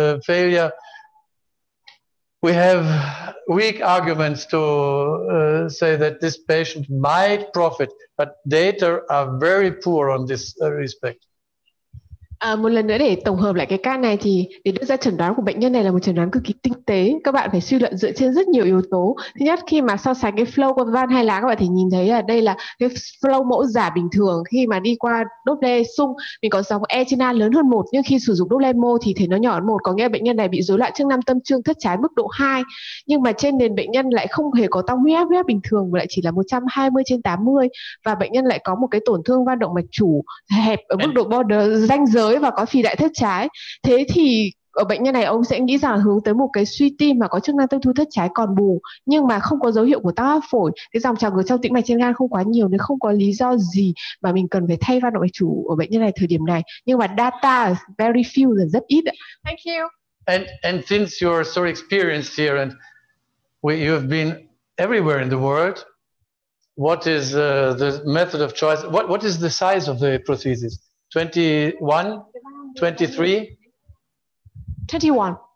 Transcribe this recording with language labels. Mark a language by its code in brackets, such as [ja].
[en] failure, we have weak arguments to say that this patient might profit, but data are very poor on this respect. [vi] Một lần nữa để tổng hợp lại cái ca này thì để đưa ra chẩn đoán của bệnh nhân này là một chẩn đoán cực kỳ tinh tế. Các bạn phải suy luận dựa trên rất nhiều yếu tố. Thứ nhất, khi mà so sánh cái flow của van hai lá, các bạn thì nhìn thấy là đây là cái flow mẫu giả bình thường. Khi mà đi qua Doppler sung, mình có dòng E trên A lớn hơn 1, nhưng khi sử dụng Doppler mô thì thấy nó nhỏ hơn 1, có nghĩa là bệnh nhân này bị rối loạn chức năng tâm trương thất trái mức độ 2. Nhưng mà trên nền bệnh nhân lại không hề có tăng huyết áp bình thường, mà lại chỉ là 120/80, và bệnh nhân lại có một cái tổn thương van động mạch chủ hẹp ở mức độ border ranh giới và có phì đại thất trái. Thế thì ở bệnh nhân này ông sẽ nghĩ rằng là hướng tới một cái suy tim mà có chức năng tâm thu thất trái còn bù, nhưng mà không có dấu hiệu của tăng áp phổi. Cái dòng trào ngược trong tĩnh mạch trên gan không quá nhiều nên không có lý do gì mà mình cần phải thay van động mạch chủ ở bệnh nhân này thời điểm này. Nhưng mà [en] data very few [vi] là rất ít. [en] Thank you. And since you're so experienced here and you have been everywhere in the world, what is the method of choice? What is the size of the prosthesis? 21, 23? 21.